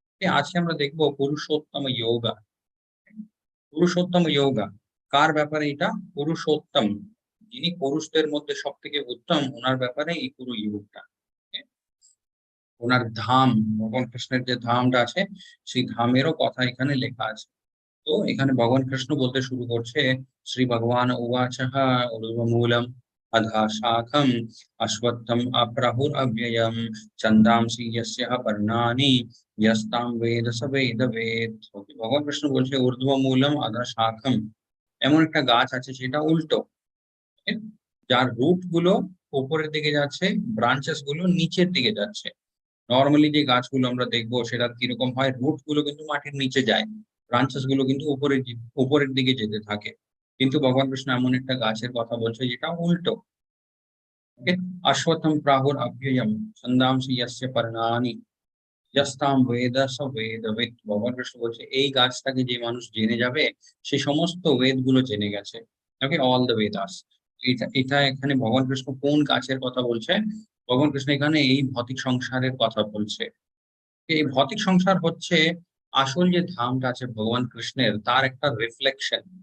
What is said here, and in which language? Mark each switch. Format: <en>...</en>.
<bn>আজকে আমরা দেখবো পুরুষোত্তম যোগা। পুরুষোত্তম যোগা কার ব্যাপারে? এটা পুরুষোত্তম, যিনি পুরুষদের মধ্যে সব থেকে উত্তম, ওনার ব্যাপারে এই পুরো যোগটা। ওনার ধাম, ভগবান কৃষ্ণের যে ধামটা আছে সেই ধামেরও কথা এখানে লেখা আছে। তো এখানে ভগবান কৃষ্ণ বলতে শুরু করছে,</bn> <sa>শ্রী ভগবান উবাচঃ ঊর্ধ্বমূলম अधः शाखम् अश्वत्थम् अप्राहुर अव्ययम् छन्दांसि यस्यः पर्णानि यस्तां वेद स वेदवेद।</sa> <bn>ভগবান কৃষ্ণ বলছে ঊর্ধ্বমূলম আধা শাখম, এমন একটা গাছ আছে সেটা উল্টো, যার রুট গুলো উপরের দিকে যাচ্ছে, ব্রাঞ্চেস গুলো নিচের দিকে যাচ্ছে। নর্মালি যে গাছগুলো আমরা দেখবো সেটা কিরকম হয়, রুট গুলো কিন্তু মাটির নিচে যায়, ব্রাঞ্চেস গুলো কিন্তু উপরের দিকে যেতে থাকে। কিন্তু ভগবান কৃষ্ণ এমন একটা গাছের কথা বলছে যেটা উল্টো।</bn> <sa>অশ্বত্থম প্রাহুর অভ্যয়ম ছন্দাংসি यस्य पर्णानि यस्तां वेद स वेदवेद।</sa> <bn>ভগবান কৃষ্ণ বলছে এই গাছটাকে যে মানুষ জেনে যাবে সে সমস্ত বেদ গুলো জেনে গেছে।</bn> <en>Okay, all the Vedas.</en> <bn>এটা এখানে ভগবান কৃষ্ণ কোন গাছের কথা বলছে? ভগবান কৃষ্ণ এখানে এই ভৌতিক সংসারের কথা বলছে। এই ভৌতিক সংসার হচ্ছে আসল যে ধামটা আছে ভগবান কৃষ্ণের, তার একটা রিফ্লেকশন।</bn>